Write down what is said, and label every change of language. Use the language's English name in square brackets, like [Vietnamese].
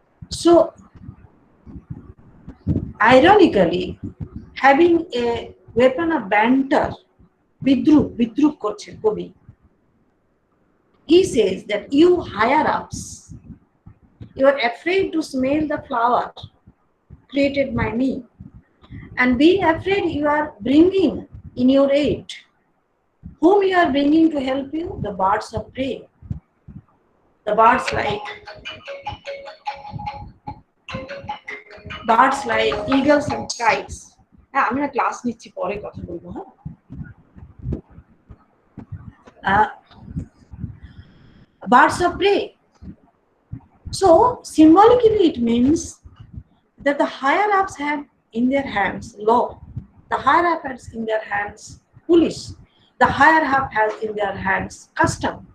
[English] So ironically, having a weapon of banter, [Bangla] Bidrup korche Kobi, [English] he says that you higher ups, you are afraid to smell the flower created by me, and being afraid you are bringing in your aid. Whom you are bringing to help you? The birds of prey. The birds like eagles and kites. [Bangla] আমি না class নিচ্ছি পরে কথা বলবো হ্যাঁ [English] birds of prey. So symbolically it means that the higher ups have in their hands law, the higher up has in their hands police, the higher up has in their hands custom.